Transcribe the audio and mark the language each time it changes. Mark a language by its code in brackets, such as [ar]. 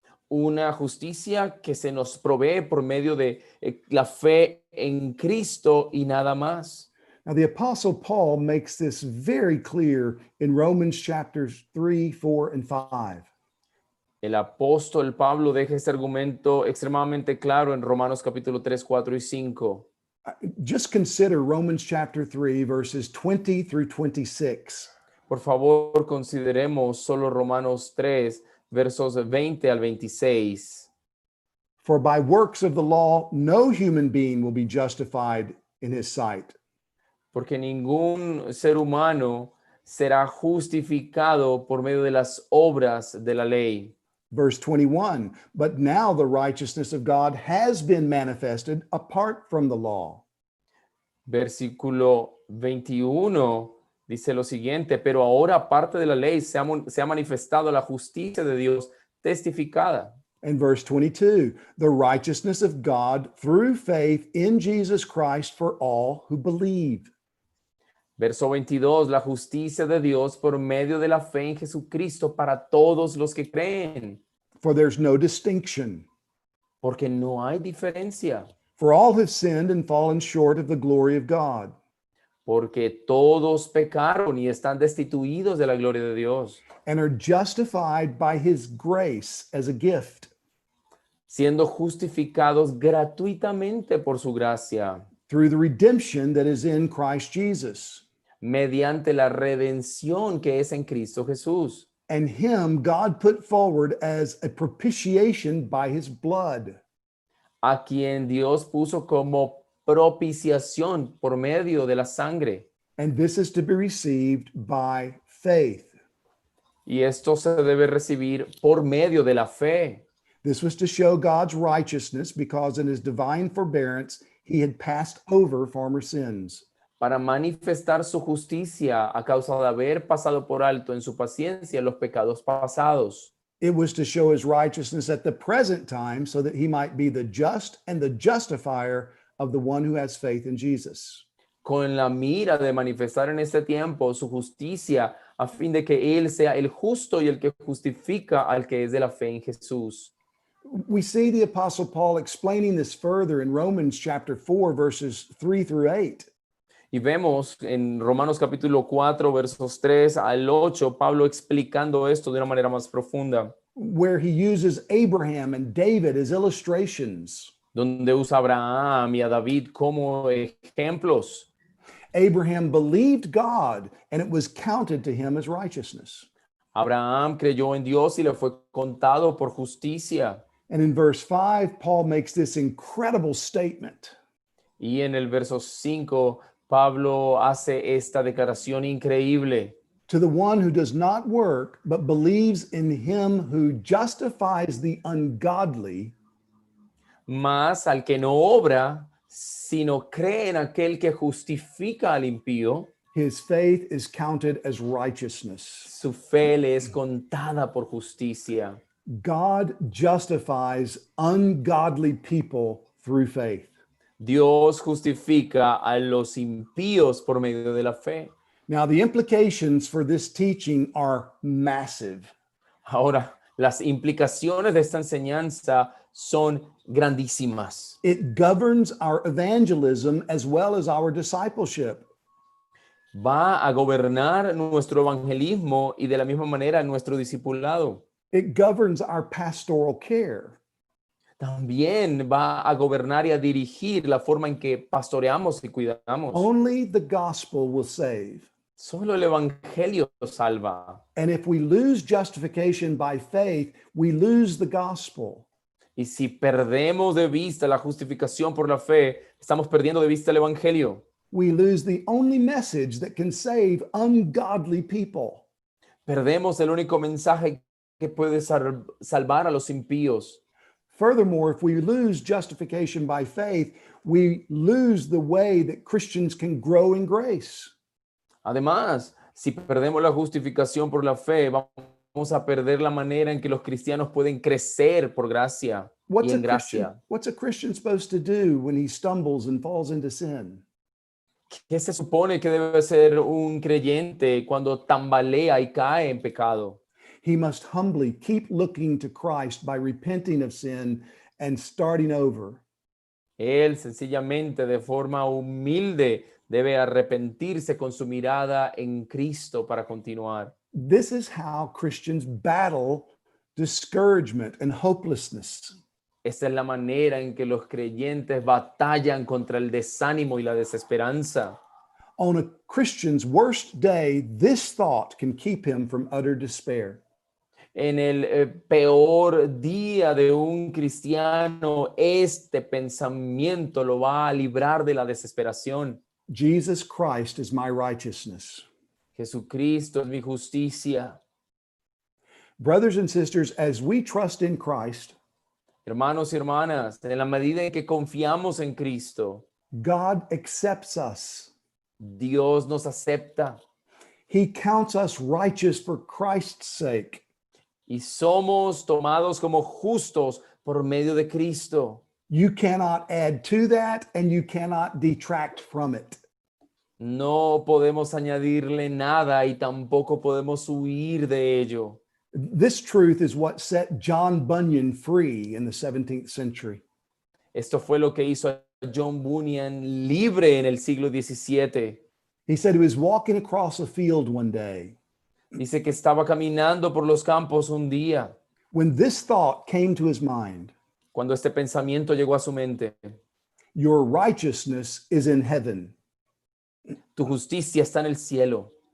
[es] Una justicia que se nos provee por medio de la fe en Cristo y nada más. [en] Now, the Apostle Paul makes this very clear in Romans chapters 3, 4, and 5. [es] El apóstol Pablo deja este argumento extremadamente claro en Romanos capítulo 3, 4 y 5. [en] Just consider Romans chapter 3, verses 20 through 26. [es] Por favor, consideremos solo Romanos 3, versos 20 al 26. [en] For by works of the law, no human being will be justified in his sight. [es] Porque ningún ser humano será justificado por medio de las obras de la ley. [en] Verse 21, but now the righteousness of God has been manifested apart from the law. [es] Versículo 21 dice lo siguiente, pero ahora aparte de la ley se ha manifestado la justicia de Dios testificada. [en] And verse 22, the righteousness of God through faith in Jesus Christ for all who believe. [es] Verso 22, la justicia de Dios por medio de la fe en Jesucristo para todos los que creen. [en] For there's no distinction. [es] Porque no hay diferencia. [en] For all have sinned and fallen short of the glory of God. [es] porque todos pecaron y están destituidos de la gloria de Dios, [en] and are justified by his grace as a gift [es] siendo justificados gratuitamente por su gracia, [en] through the redemption that is in Christ Jesus. [es] mediante la redención que es en Cristo Jesús, [en] And him God put forward as a propitiation by his blood. [es] a quien Dios puso como propiciación por medio de la sangre. [en] And this is to be received by faith. [es] Y esto se debe recibir por medio de la fe. [en] This was to show God's righteousness because in his divine forbearance he had passed over former sins. [es] Para manifestar su justicia a causa de haber pasado por alto en su paciencia los pecados pasados. [en] It was to show his righteousness at the present time so that he might be the just and the justifier of the one who has faith in Jesus. [es] Con la mira de manifestar en este tiempo su justicia a fin de que Él sea el justo y el que justifica al que es de la fe en Jesús. [en] We see the Apostle Paul explaining this further in Romans chapter 4, verses 3 through 8. [es] Y vemos en Romanos capítulo 4, versos 3 al 8, Pablo explicando esto de una manera más profunda, [en] Where he uses Abraham and David as illustrations. [es] donde usa a Abraham y a David como ejemplos. [en] Abraham believed God, and it was counted to him as righteousness. [es] Abraham creyó en Dios y le fue contado por justicia. [en] And in verse 5, Paul makes this incredible statement. [es] Y en el verso 5, Pablo hace esta declaración increíble. [en] To the one who does not work, but believes in him who justifies the ungodly, [es] Mas al que no obra, sino cree en aquel que justifica al impío, [en] his faith is counted as righteousness. [es] su fe le es contada por justicia. [en] God justifies ungodly people through faith. [es] Dios justifica a los impíos por medio de la fe. [en] Now, the implications for this teaching are massive. [es] Ahora, las implicaciones de esta enseñanza son grandísimas. [en] It governs our evangelism as well as our discipleship. [es] Va a gobernar nuestro evangelismo y de la misma manera nuestro discipulado. [en] It governs our pastoral care. [es] También va a gobernar y a dirigir la forma en que pastoreamos y cuidamos. [en] Only the gospel will save. [es] Solo el evangelio salva. [en] And if we lose justification by faith, we lose the gospel. [es] Y si perdemos de vista la justificación por la fe, estamos perdiendo de vista el evangelio. [en] We lose the only message that can save ungodly people. [es] Perdemos el único mensaje que puede salvar a los impíos. [en] Furthermore, if we lose justification by faith, we lose the way that Christians can grow in grace. [es] Además, si perdemos la justificación por la fe, vamos a perder la manera en que los cristianos pueden crecer por gracia y en gracia. [en] What's a Christian supposed to do when he stumbles and falls into sin? [es] ¿Qué se supone que debe ser un creyente cuando tambalea y cae en pecado? [en] He must humbly keep looking to Christ by repenting of sin and starting over. [es] Él sencillamente de forma humilde debe arrepentirse con su mirada en Cristo para continuar. [en] This is how Christians battle discouragement and hopelessness. [es] Esta es la manera en que los creyentes batallan contra el desánimo y la desesperanza. [en] On a Christian's worst day, this thought can keep him from utter despair. [es] En el peor día de un cristiano, este pensamiento lo va a librar de la desesperación. [en] Jesus Christ is my righteousness. [es] Jesucristo es mi justicia. [en] Brothers and sisters, as we trust in Christ, [es] Hermanos y hermanas, en la medida en que confiamos en Cristo, [en] God accepts us. [es] Dios nos acepta [en] He counts us righteous for Christ's sake. [es] y somos tomados como justos por medio de Cristo. [en] You cannot add to that and you cannot detract from it. [es] No podemos añadirle nada y tampoco podemos huir de ello. [en] This truth is what set John Bunyan free in the 17th century. [es] Esto fue lo que hizo a John Bunyan libre en el siglo XVII. [en] He said he was walking across a field one day [es] Dice que estaba caminando por los campos un día [en] when this thought came to his mind: [es] cuando este pensamiento llegó a su mente. [en] your righteousness is in heaven. [es] Tu justicia está en el cielo.